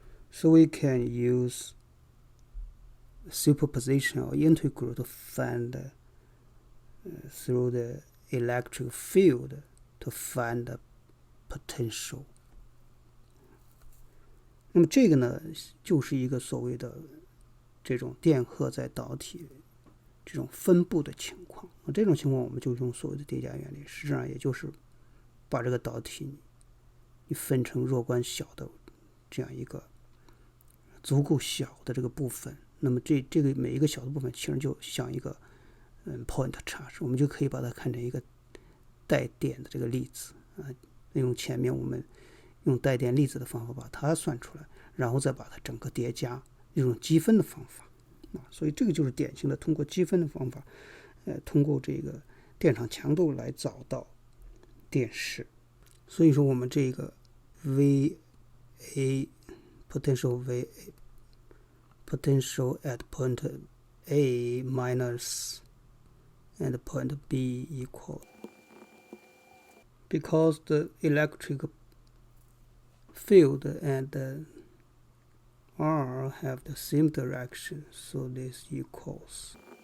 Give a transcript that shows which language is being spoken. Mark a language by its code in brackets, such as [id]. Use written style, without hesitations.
[en] So we can use superposition or integral to find through the electric field to find the potential. [zh] 那么这个呢，就是一个所谓的这种电荷在导体这种分布的情况。这种情况我们就用所谓的叠加原理，实际上也就是把这个导体你分成若干小的这样一个足够小的这个部分，那么这个每一个小的部分其实就像一个point charge， 我们就可以把它看成一个带电的这个粒子用前面我们用带电粒子的方法把它算出来，然后再把它整个叠加，一种积分的方法所以这个就是典型的通过积分的方法通过这个电场强度来找到电势。所以说我们这个 [en] VA potential at point A minus and point B equal, because the electric field and R have the same direction, so this equals.